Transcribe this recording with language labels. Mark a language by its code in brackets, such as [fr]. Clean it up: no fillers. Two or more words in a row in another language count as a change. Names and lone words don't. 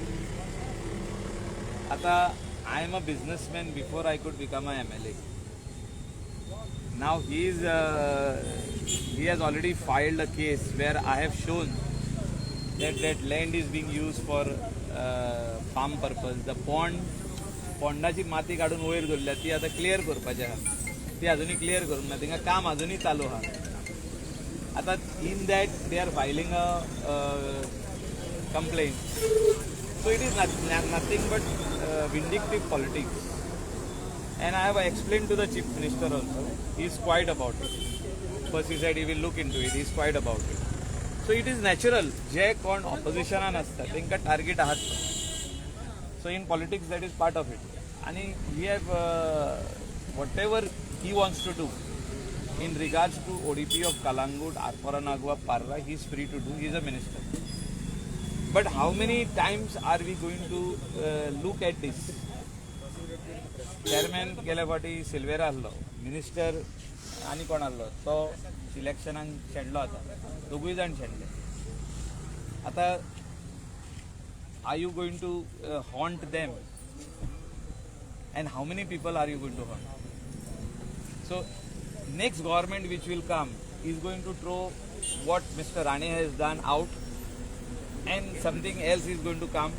[en] Ata, I am a businessman before I could become a MLA. Now he has already filed a case where I have shown that land is being used for farm purpose. [kok] The पोंडाची माती काढून वयर दवरल्या ती आता क्लियर करपाची आहा. ती अजूनही क्लियर करूंक ना, तिंगा काम अजूनही चालू आहा. [en] आता in that they are filing a complaint. So it is nothing but vindictive politics. And I have explained to the Chief Minister also. He is quiet about it. First he said he will look into it. He is quiet about it. So it is natural. [kok] जे कोण opposition असतात तेंका target आहात. [en] So in politics that is part of it. And we have whatever he wants to do in regards to ODP of Kalangut, Arparanagua, Parra, he is free to do. He is a minister. But how many times are we going to look at this? [kok] Chairman गेल्या फाटी सिल्वेरा आसलो, मिनिस्टर आनी कोण आसलो तो इलेक्शनाक शेणलो आता, दोगूय जाण शेणले. [en] आता are you going to haunt them? And how many people are you going to haunt? So next government which will come is going to throw what Mr. Rane has done out, and something else is going to come.